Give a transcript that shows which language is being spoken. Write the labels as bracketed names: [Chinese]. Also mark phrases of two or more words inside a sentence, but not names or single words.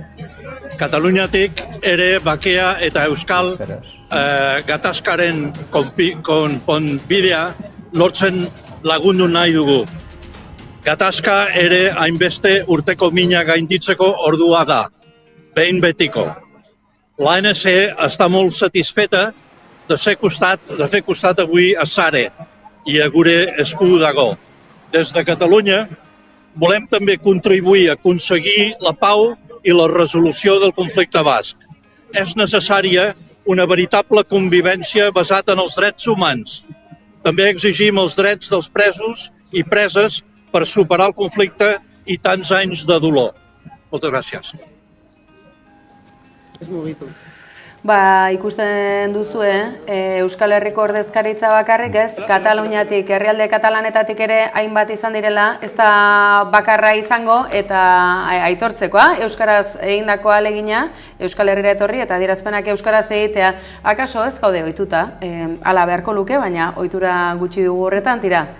[Basque] Kataluniatik ere bakea eta euskal gatazkaren konponbidea lortzen lagundu nahi dugu. Gatazka ere hainbeste urteko mina gainditzeko ordua da, behin betiko. [Catalan] L'ANC està molt satisfeta de fer costat avui a Sare i a gure escu dago. Des de Catalunya volem també contribuir a aconseguir la pau i la resolució del conflicte basc. És necessària una veritable convivència basada en els drets humans. També exigim els drets dels presos i preses per superar el conflicte i tants anys de dolor. Moltes gràcies. [Basque] Ikusten duzue, Euskal Herriko ordezkaritza bakarrik ez, Kataluniatik, herrialde katalanetatik ere hainbat izan direla, ez da bakarra izango eta aitortzekoa, Euskaraz egindako ahalegina, Euskal Herrira etorri eta adierazpenak Euskaraz egitea, akaso ez gaude ohituta, hala beharko luke, baina ohitura gutxi dugu horretan, tira,